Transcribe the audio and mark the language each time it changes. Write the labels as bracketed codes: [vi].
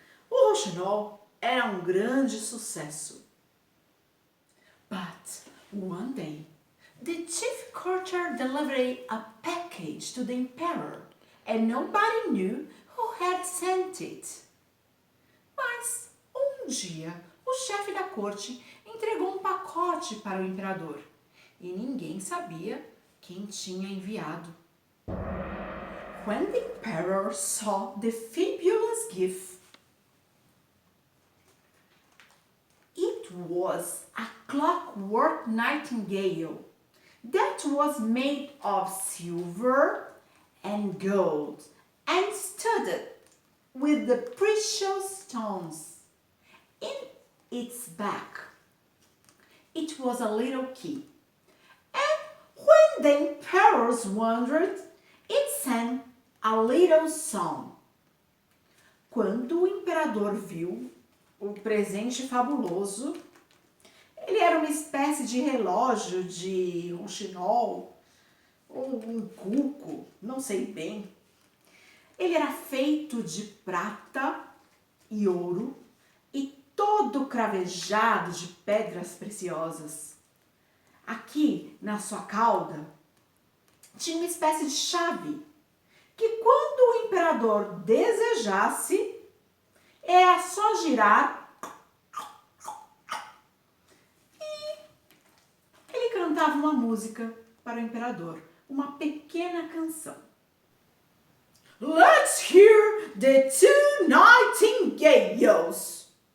[pt] O Rouxinol era um grande sucesso. [en] But one day, the chief courtier delivered a package to the emperor, and nobody knew who had sent it. [pt] Mas, um dia, o chefe da corte entregou um pacote para o imperador e ninguém sabia quem tinha enviado. [en] When the emperor saw the fabulous gift, it was a clockwork nightingale that was made of silver and gold and studded with the precious stones. In its back, it was a little key, and when the emperor wondered, it sang a little song. [pt] Quando o imperador viu o presente fabuloso, ele era uma espécie de relógio de Rouxinol, ou um cuco, não sei bem. Ele era feito de prata e ouro e todo cravejado de pedras preciosas. Aqui, na sua cauda, tinha uma espécie de chave que, quando o imperador desejasse, era só girar e ele cantava uma música para o imperador, uma pequena canção. [en] Let's hear the 2 nightingales.